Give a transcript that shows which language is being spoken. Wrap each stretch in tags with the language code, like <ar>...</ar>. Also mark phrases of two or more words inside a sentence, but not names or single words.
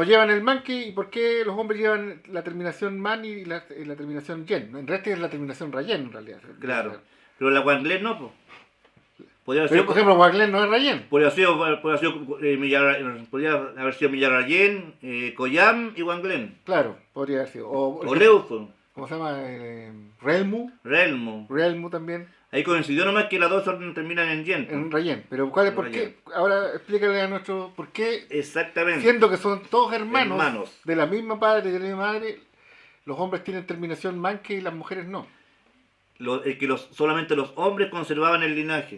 <es>No llevan el manque y por qué los hombres llevan la terminación man y la terminación yen. En realidad es la terminación rayén en realidad. Claro. Pero la Wangler no, pues. Podría haber Pero sido, por ejemplo, Wagner no es rayén. podría haber sido Millarayén, Coyam y Wanglen. Claro, podría haber sido. O, por O ejemplo, Leufo, ¿cómo se llama? Relmu. Relmo. Relmu también. Ahí coincidió nomás que las dos terminan en yen. En rayén. Pero ¿cuál es En por rayén. qué? Ahora explícale a nuestro. ¿Por qué? Exactamente. Siendo que son todos hermanos, Hermanos. de la misma padre y de la misma madre, los hombres tienen terminación manque y las mujeres no. Solamente los hombres conservaban el linaje.</es>